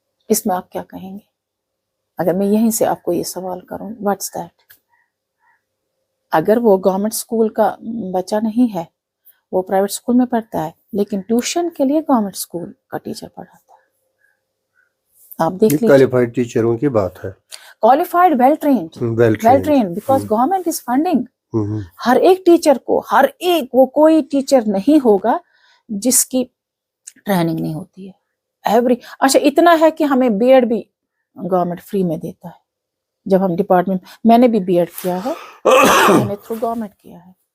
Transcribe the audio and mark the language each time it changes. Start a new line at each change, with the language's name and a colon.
Urdu: اس میں آپ کیا کہیں گے اگر میں یہیں سے آپ کو یہ سوال کروں,
English: What's that?
Urdu: اگر وہ گورنمنٹ اسکول کا بچہ نہیں ہے, وہ پرائیویٹ اسکول میں پڑھتا ہے, لیکن ٹیوشن کے لیے گورنمنٹ اسکول کا ٹیچر پڑھاتا ہے, آپ دیکھ لیجیے. کوالیفائڈ ٹیچروں کی بات ہے,
English: qualified, well trained, because government is funding.
Urdu: ہر ایک ٹیچر کو, ہر ایک, وہ کوئی ٹیچر نہیں ہوگا جس کی ٹریننگ نہیں ہوتی ہے. اچھا, اتنا ہے کہ ہمیں بی ایڈ بھی گورنمنٹ فری میں دیتا ہے. جب ہم ڈپارٹمنٹ, میں نے بھی بی ایڈ کیا ہے, میں نے تھرو گورنمنٹ کیا ہے.